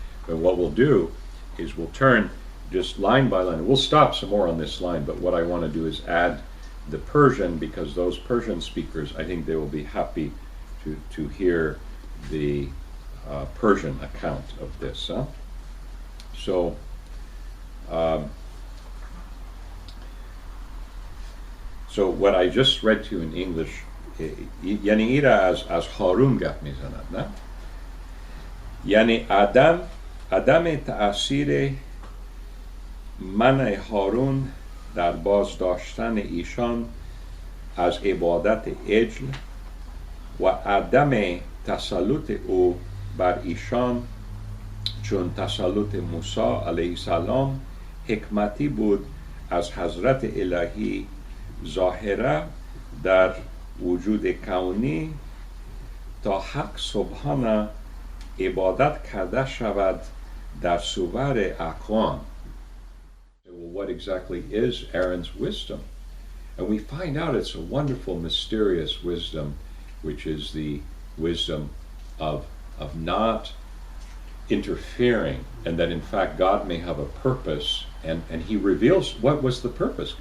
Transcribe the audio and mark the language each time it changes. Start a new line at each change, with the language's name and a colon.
English: But what we'll do is we'll turn just line by line. We'll stop some more on this line, but what I want to do is add the Persian, because those Persian speakers, I think they will be happy to hear the Persian account of this. Huh? So, so what I just read to you in English,
Persian: یعنی ایره از هارون گپ میزند، نه؟ یعنی عدم تأثیر منع هارون در بازداشتن ایشان از عبادت عجل و عدم تسلط او بر ایشان چون تسلط موسی علیه السلام حکمتی بود از حضرت الهی ظاهره در وجود کونی تا حق سبحانه عبادت کرده شود در صور اقوام.
English: Well, what exactly is Aaron's wisdom? And we find out it's a wonderful, mysterious wisdom, which is the wisdom of not interfering, and that in fact God may have a purpose, and he reveals what was the purpose.